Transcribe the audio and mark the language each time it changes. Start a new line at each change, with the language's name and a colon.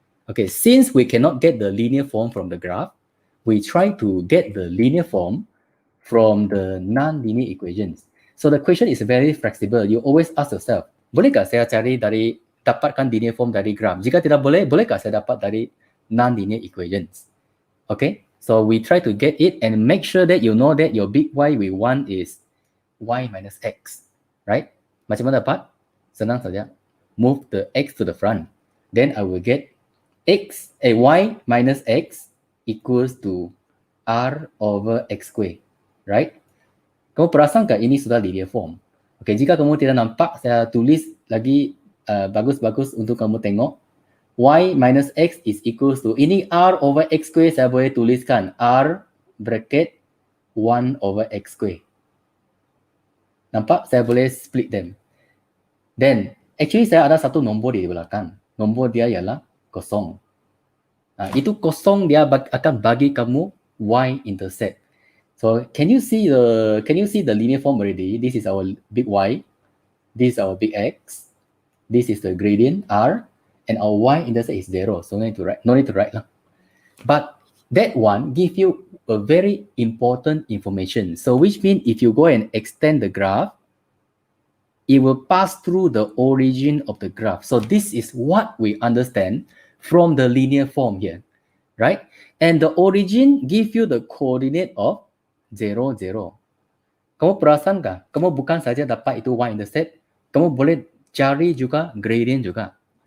English: Okay, since we cannot get the linear form from the graph, we try to get the linear form from the non-linear equations. So the question is very flexible. You always ask yourself,
Malay: bolehkah saya dapatkan linear form dari graph? Jika tidak boleh, bolehkah saya dapat dari non-linear equations?
English: Okay, so we try to get it and make sure that you know that your big Y we want is Y minus X, right?
Malay: Macam mana dapat? Senang saja.
English: Move the X to the front. Then I will get Y minus X equals to R over X square, right?
Malay: Kamu perasankah ini sudah linear form? Okay, jika kamu tidak nampak, saya tulis lagi bagus-bagus untuk kamu tengok.
English: Y minus X is equals to, ini R over X square,
Malay: saya boleh tuliskan
English: R bracket 1 over X square.
Malay: Nampak? Saya boleh
English: split them. Then, actually
Malay: saya ada satu nombor di belakang. Nombor dia ialah kosong. Itu kosong dia akan bagi kamu y-intercept.
English: So can you see the linear form already? This is our big Y, this is our big X, this is the gradient R, and our y-intercept is 0. So no need to write lah. But that one give you a very important information. So which means if you go and extend the graph, it will pass through the origin of the graph. So this is what we understand from the linear form here, right? And the origin give you the coordinate of 0, 0.
Malay: Kamu perasankah? Kamu bukan saja dapat itu y-intercept, kamu boleh cari juga gradient juga.